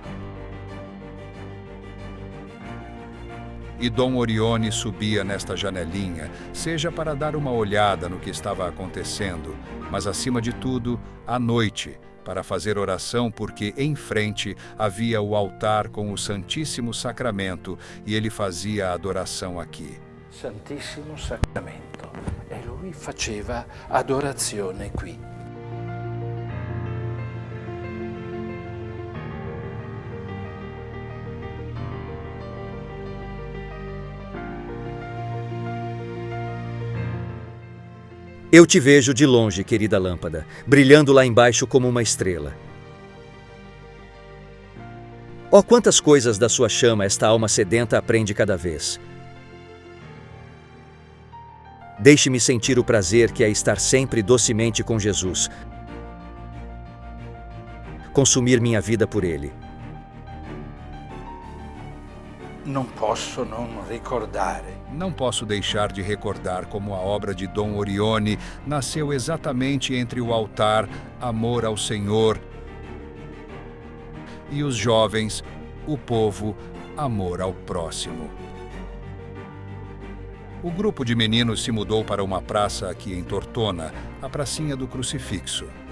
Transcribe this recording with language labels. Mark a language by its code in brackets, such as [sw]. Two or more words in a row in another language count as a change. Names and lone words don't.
[pt] E Dom Orione subia nesta janelinha, seja para dar uma olhada no que estava acontecendo, mas acima de tudo, à noite, para fazer oração, porque em frente havia o altar com o Santíssimo Sacramento e ele fazia a adoração aqui. [it] Santissimo Sacramento. E lui faceva adorazione qui. [pt] Eu te vejo de longe, querida lâmpada, brilhando lá embaixo como uma estrela. Oh, quantas coisas da sua chama esta alma sedenta aprende cada vez. Deixe-me sentir o prazer que é estar sempre docemente com Jesus. Consumir minha vida por Ele. [it] Non posso non ricordare. [pt] Não posso deixar de recordar como a obra de Dom Orione nasceu exatamente entre o altar, amor ao Senhor, e os jovens, o povo, amor ao próximo. O grupo de meninos se mudou para uma praça aqui em Tortona, a pracinha do Crucifixo.